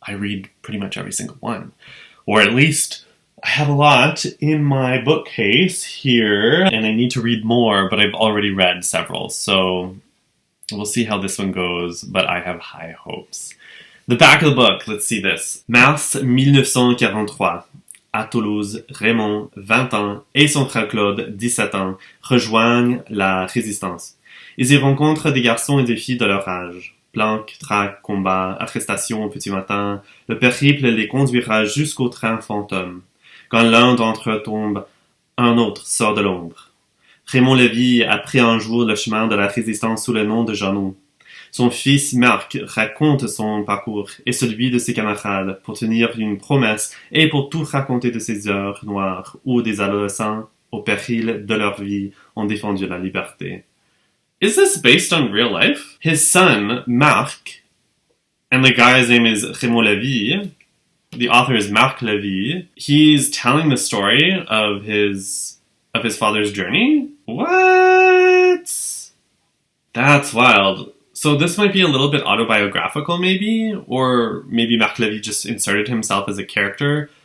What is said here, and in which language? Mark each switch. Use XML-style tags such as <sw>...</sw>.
<en>I read pretty much every single one. Or at least I have a lot in my bookcase here, and I need to read more, but I've already read several, so we'll see how this one goes, but I have high hopes. The back of the book, let's see this.</en> <fr>Mars 1943. À Toulouse, Raymond, 20 ans, et son frère Claude, 17 ans, rejoignent la résistance. Ils y rencontrent des garçons et des filles de leur âge. Planques, traques, combats, arrestations au petit matin, le périple les conduira jusqu'au train fantôme. Quand l'un d'entre eux tombe, un autre sort de l'ombre. Raymond Levy a pris un jour le chemin de la résistance sous le nom de Janon. Son fils Marc raconte son parcours et celui de ses camarades pour tenir une promesse et pour tout raconter de ces heures noires où des adolescents, au péril de leur vie, ont défendu la liberté.</fr> <en>Is this based on real life? His son, Marc, And the guy's name is Raymond Lévy. The author is Marc Lévy. He's telling the story of his father's journey. What? That's wild. So this might be a little bit autobiographical, maybe, or maybe Marc Lévy just inserted himself as a character.</en>